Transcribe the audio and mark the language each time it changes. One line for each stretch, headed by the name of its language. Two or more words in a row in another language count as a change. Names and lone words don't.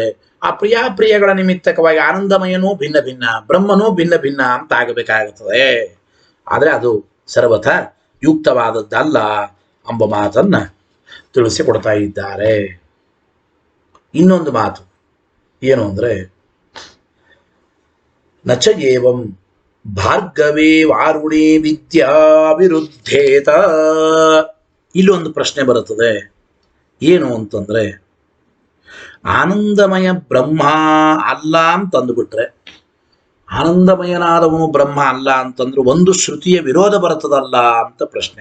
Kannada: ಆ ಪ್ರಿಯಾಪ್ರಿಯಗಳ ನಿಮಿತ್ತಕವಾಗಿ ಆನಂದಮಯನೂ ಭಿನ್ನ ಭಿನ್ನ, ಬ್ರಹ್ಮನೂ ಭಿನ್ನ ಭಿನ್ನ ಅಂತ ಆಗಬೇಕಾಗುತ್ತದೆ. ಆದರೆ ಅದು ಸರ್ವಥಾ ಯುಕ್ತವಾದದ್ದಲ್ಲ ಎಂಬ ಮಾತನ್ನ ತಿಳಿಸಿಕೊಡ್ತಾ ಇದ್ದಾರೆ. ಇನ್ನೊಂದು ಮಾತು ಏನು ಅಂದ್ರೆ
Sanskrit: ನಚ ಏವಂ ಭಾರ್ಗವೇ ವಾರುಣಿ ವಿದ್ಯಾ ವಿರುದ್ಧೇತ.
Kannada: ಇಲ್ಲೊಂದು ಪ್ರಶ್ನೆ ಬರುತ್ತದೆ. ಏನು ಅಂತಂದ್ರೆ ಆನಂದಮಯ ಬ್ರಹ್ಮ ಅಲ್ಲ ಅಂತಂದುಬಿಟ್ರೆ, ಆನಂದಮಯನಾದವನು ಬ್ರಹ್ಮ ಅಲ್ಲ ಅಂತಂದ್ರೆ ಒಂದು ಶ್ರುತಿಯ ವಿರೋಧ ಬರುತ್ತದಲ್ಲ ಅಂತ ಪ್ರಶ್ನೆ.